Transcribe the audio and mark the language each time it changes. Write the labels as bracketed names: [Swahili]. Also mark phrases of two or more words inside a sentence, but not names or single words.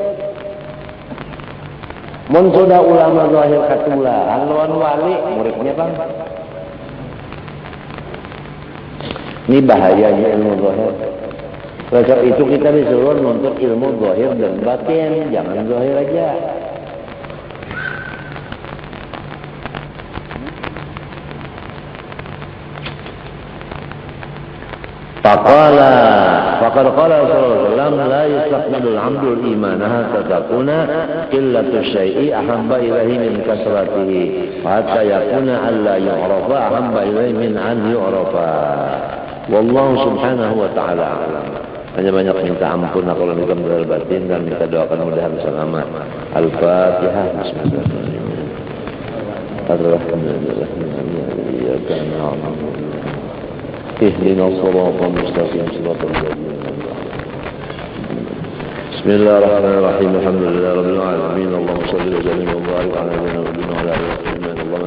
[Banjar] Mun sudah ulama zahir katulaan lawan wali, muridnya bang. [Indonesian] Ini bahayanya ilmu zahir. Oleh itu kita disuruh menuntut ilmu zahir dan batin, jangan zahir aja. [Arabic] فقد قال صلى الله لا يستقبل العبد الإيمان حتى تكون قلة الشيء أحب إليه من كثرته حتى يكون ألا يعرف أحب إليه من أن يعرف. والله سبحانه وتعالى أعلم. [Indonesian] Hanya banyak minta ampun kalau minta beral batin dan minta doakan mudahan selamat. [Arabic] Al-Fatihah. Bismillahirrahmanirrahim. اهدنا الصراط المستقيم صراط الذين بسم الله الرحمن الرحيم الحمد لله رب العالمين اللهم صل وسلم وبارك على نبينا محمد وعلى اله وصحبه اللهم